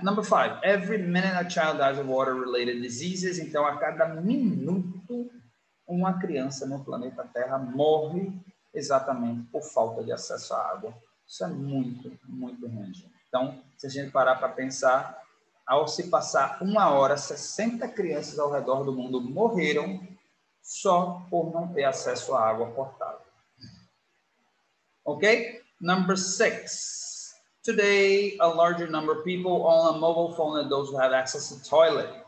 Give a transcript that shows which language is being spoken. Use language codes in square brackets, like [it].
[en] Number 5, every minute a child dies of water-related diseases. [pt] Então, a cada minuto, uma criança no planeta Terra morre exatamente por falta de acesso à água. Isso é muito, muito ruim. Então, se a gente parar para pensar, ao se passar 1 hora, 60 crianças ao redor do mundo morreram só por não ter acesso à água potável. [en] Ok? Number 6. Today, a larger number of people own a mobile phone than those who have access to toilet.